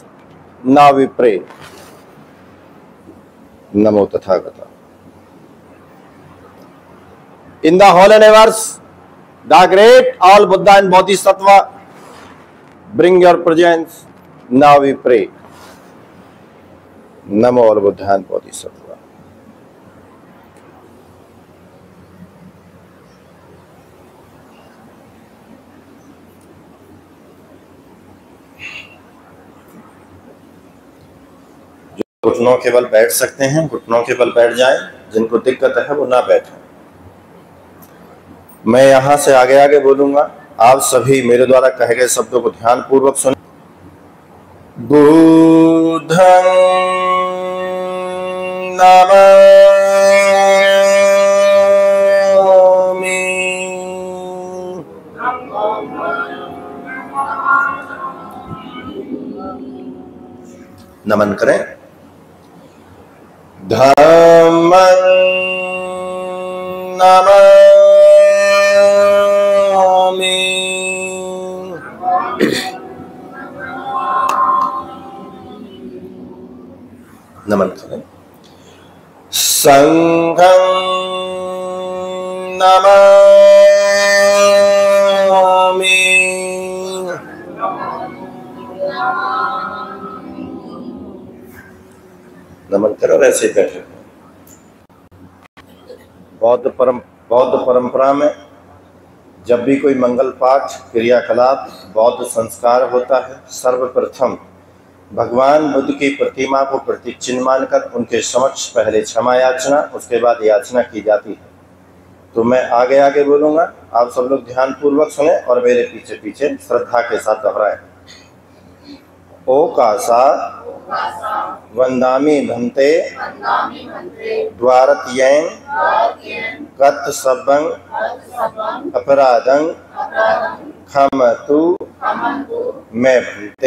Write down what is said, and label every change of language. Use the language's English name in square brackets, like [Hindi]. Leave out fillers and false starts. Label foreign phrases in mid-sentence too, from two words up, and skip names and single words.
[English] Now we pray. [Pali] Namo Tathagata. [English] In the whole universe, the great all Buddha and Bodhisattva, bring your presence. Now we pray. Namo all Buddha and Bodhisattva. [Hindi] घुटनों के बल बैठ सकते हैं, घुटनों के बल बैठ जाएं। जिनको दिक्कत है वो ना बैठें। मैं यहां से आगे आगे बोलूंगा, आप सभी मेरे द्वारा कहे गए शब्दों को ध्यान पूर्वक सुनें। [Pali] बुद्धं नमामि। [Hindi] नमन करें। [Pali] धम्मं नमामि। [Hindi] नमन करें। [Pali] संघं नमामि। [Hindi] नमन करो, ऐसे ही बैठे। बौद्ध परंपरा में जब भी कोई मंगल पाठ क्रियाकलाप बौद्ध संस्कार होता है, सर्वप्रथम भगवान बुद्ध की प्रतिमा को प्रतिचिन्ह मानकर उनके समक्ष पहले क्षमा याचना, उसके बाद याचना की जाती है। तो मैं आगे आगे बोलूंगा, आप सब लोग ध्यान पूर्वक सुने और मेरे पीछे पीछे श्रद्धा के साथ दोहराएं। [Pali] ओकासा वंदामि भन्ते द्वारतयेन कत्सबं अपराधं क्षमतु मे भन्ते।